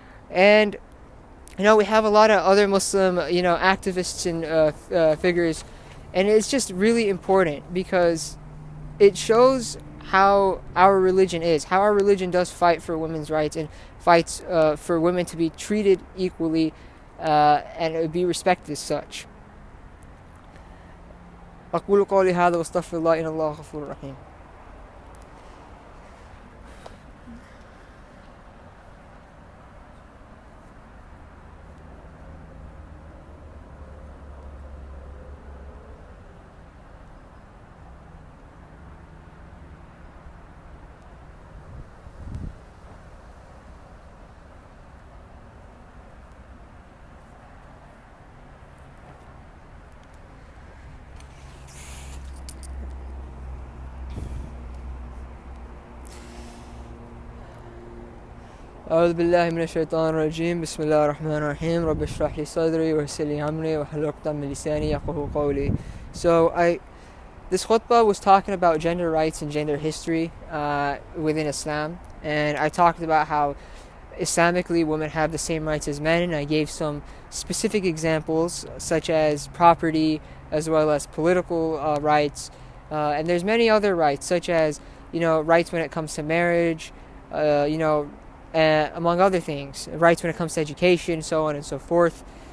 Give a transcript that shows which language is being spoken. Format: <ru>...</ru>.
<en>And we have a lot of other Muslim activists and figures, and it's just really important because it shows how our religion is, how our religion does fight for women's rights and fights for women to be treated equally and be respected as such.</en> <ar>أقول قولي هذا واستغفر الله إن الله غفور رحيم. أعوذ بالله من الشيطان الرجيم بسم الله الرحمن الرحيم رب اشرح لي صدري ويسر لي أمري واحلل عقدة من لساني يفقهوا قولي.</ar> <en>So this khutbah was talking about gender rights and gender history within Islam, and I talked about how Islamically women have the same rights as men, and I gave some specific examples such as property as well as political rights, and there's many other rights such as rights when it comes to marriage, among other things, rights when it comes to education, so on and so forth.</en>